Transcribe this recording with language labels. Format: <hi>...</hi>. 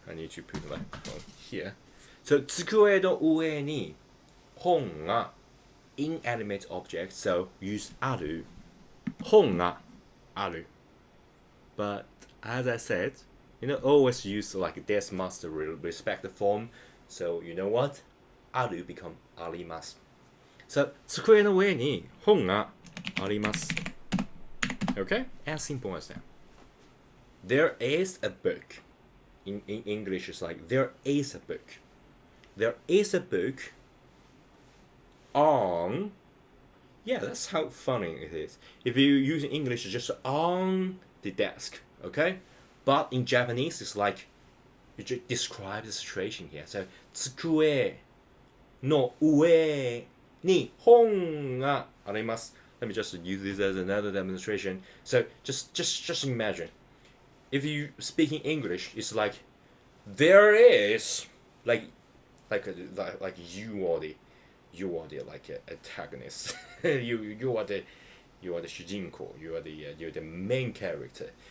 <en>I need to put my phone here. So</en> <ja>机の上に本が</ja> <en>inanimate object. So use</en> <ja>ある。本がある.</ja> <en>But as I said, always use like this must respect the form. So you know what?</en> <ja>ある become あります.So 机の上に本があります.</ja> <en>Okay? As simple as that. There is a book. In English, it's like there is a book. There is a book on. Yeah, that's how funny it is. If you use English, it's just on the desk, okay? But in Japanese, it's like you just describe the situation here.</en> <ja>So, 机の上に本があります.</ja> <en>Let me just use this as another demonstration. So, just imagine. If you speak in English, it's like there is like you are the like antagonist. you are the 主人公. You're the main character.</en>